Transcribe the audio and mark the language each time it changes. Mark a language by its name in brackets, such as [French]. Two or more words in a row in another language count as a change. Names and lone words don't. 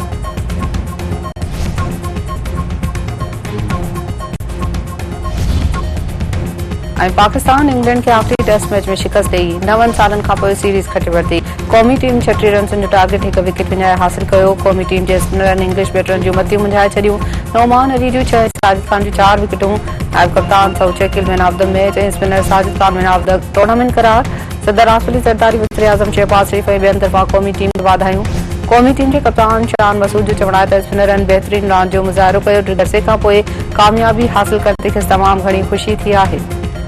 [Sindhi] पाकिस्तान इंग्लैंड के आखिरी [English] Test match [Sindhi] में शिकस्त ॾेई 9 सालनि खां पोइ सीरीज़ खटे वरिती। क़ौमी टीम 36 रन्सनि जो टारगेट 1 विकेट विञाए हासिल कयो। क़ौमी टीम जे स्पिनरनि इंग्लिश बैटरनि जूं मतियूं मुंझाए छॾियूं। नोमान अली जूं 6, साजिद खान जूं 4 विकेटूं। नायब कप्तान सऊद शकील [English] man of the match [Sindhi] ऐं स्पिनर साजिद खान [English] man of the tournament [Sindhi] करार। सदर आसफली ज़रदारी वज़ीर आज़म शहबाज शरीफ ऐं ॿियनि तरफ़ां क़ौमी टीम खे वाधायूं। क़ौमी टीम जे कप्तान शान मसूद जो चवणु आहे त स्पिनरनि बहितरीन रांदि जो मुज़ाहिरो कयो। 2 अरसे खां पोइ कामयाबी हासिल करण ते खेसि तमामु घणी ख़ुशी थी आहे।